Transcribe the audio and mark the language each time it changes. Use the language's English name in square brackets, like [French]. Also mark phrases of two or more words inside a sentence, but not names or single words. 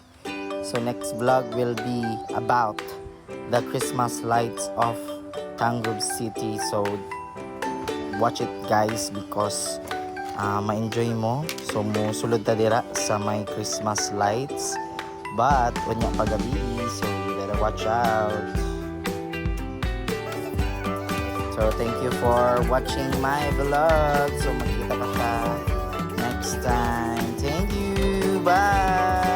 [English] So next vlog will be about the Christmas lights of Tangub City. So watch it guys because [Cebuano] ma-enjoy mo. So mo sulod ta dira sa may Christmas lights. [English] But [Cebuano] unya pagabi, [English] so you better watch out. So thank you for watching my vlog. [Cebuano] So magkita pa ta [English] next time. Thank you. Bye.